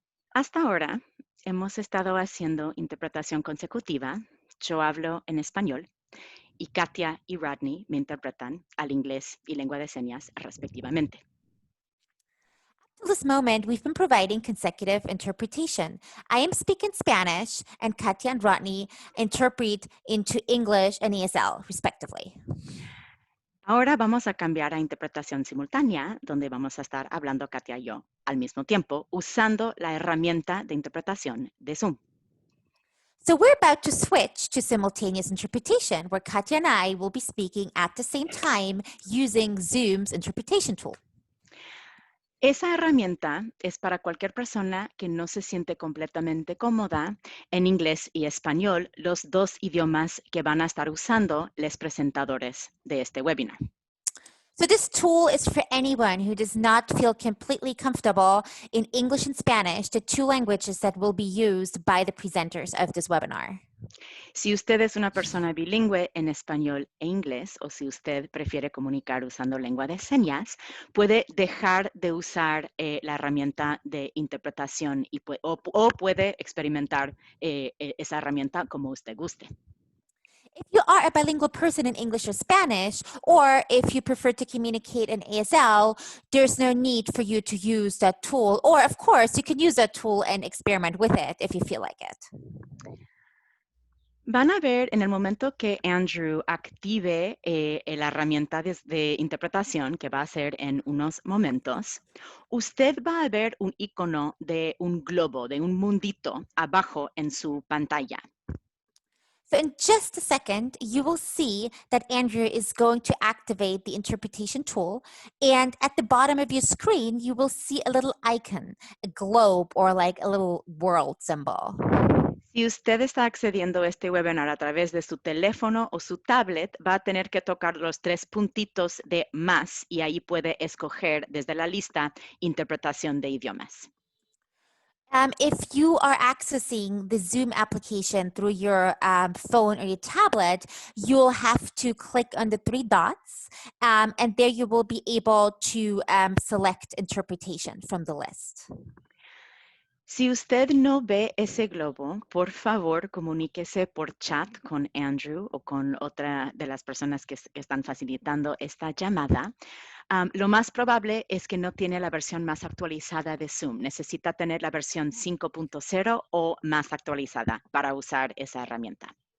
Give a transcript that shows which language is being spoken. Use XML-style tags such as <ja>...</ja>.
<es>Hasta ahora hemos estado haciendo interpretación consecutiva. Yo hablo en español y Katia y Rodney me interpretan al inglés y lengua de señas respectivamente.</es> <en>At this moment, we've been providing consecutive interpretation. I am speaking Spanish, and Katya and Rodney interpret into English and ESL, respectively.</en> <es>Ahora vamos a cambiar a interpretación simultánea, donde vamos a estar hablando Katia y yo al mismo tiempo, usando la herramienta de interpretación de Zoom.</es> <en>So we're about to switch to simultaneous interpretation, where Katya and I will be speaking at the same time using Zoom's interpretation tool.</en> <es>Esa herramienta es para cualquier persona que no se siente completamente cómoda en inglés y español, los dos idiomas que van a estar usando los presentadores de este webinar.</es> <en>So this tool is for anyone who does not feel completely comfortable in English and Spanish, the two languages that will be used by the presenters of this webinar.</en> <es>Si usted es una persona bilingüe en español e inglés, o si usted prefiere comunicar usando lengua de señas, puede dejar de usar la herramienta de interpretación o puede experimentar esa herramienta como usted guste.</es> <en>If you are a bilingual person in English or Spanish, or if you prefer to communicate in ASL, there's no need for you to use that tool. Or, of course, you can use that tool and experiment with it if you feel like it.</en> <es>Van a ver en el momento que Andrew active la herramienta de interpretación, que va a ser en unos momentos, usted va a ver un icono de un globo, de un mundito abajo en su pantalla.</es> <en>So in just a second, you will see that Andrew is going to activate the interpretation tool. And at the bottom of your screen, you will see a little icon, a globe, or like a little world symbol.</en> <es>Si usted está accediendo a este webinar a través de su teléfono o su tablet, va a tener que tocar los tres puntitos de más y ahí puede escoger desde la lista interpretación de idiomas.</es> <en>If you are accessing the Zoom application through your phone or your tablet, you'll have to click on the three dots, and there you will be able to select interpretation from the list.</en> <es>Si usted no ve ese globo, por favor, comuníquese por chat con Andrew o con otra de las personas que están facilitando esta llamada. Lo más probable es que no tiene la versión más actualizada de Zoom. Necesita tener la versión 5.0 o más actualizada para usar esa herramienta.</es>